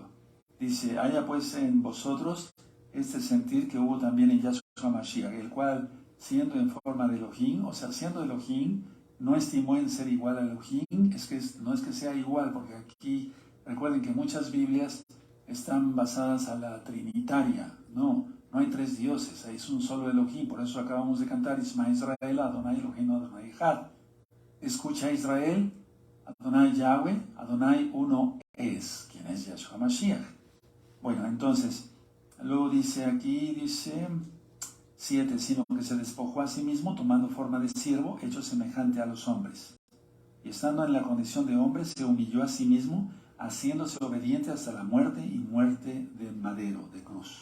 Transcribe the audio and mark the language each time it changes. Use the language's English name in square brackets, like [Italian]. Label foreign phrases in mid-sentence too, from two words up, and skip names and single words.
[Spanish] Dice, haya pues en vosotros este sentir que hubo también en Yahshua Mashiach, el cual, siendo en forma de Elohim, o sea, siendo Elohim, no estimó en ser igual a Elohim. No es que sea igual, porque aquí, recuerden que muchas Biblias están basadas a la trinitaria. No hay tres dioses, es un solo Elohim. Por eso acabamos de cantar, [Hebrew] שמע ישראל אדני אלהים אדני אחד. [Spanish] Escucha Israel, Adonai Yahweh, Adonai uno es, quien es Yahshua Mashiach. Bueno, entonces, luego dice aquí, dice 7, sino que se despojó a sí mismo, tomando forma de siervo, hecho semejante a los hombres. Y estando en la condición de hombre, se humilló a sí mismo, haciéndose obediente hasta la muerte y muerte de madero, de cruz.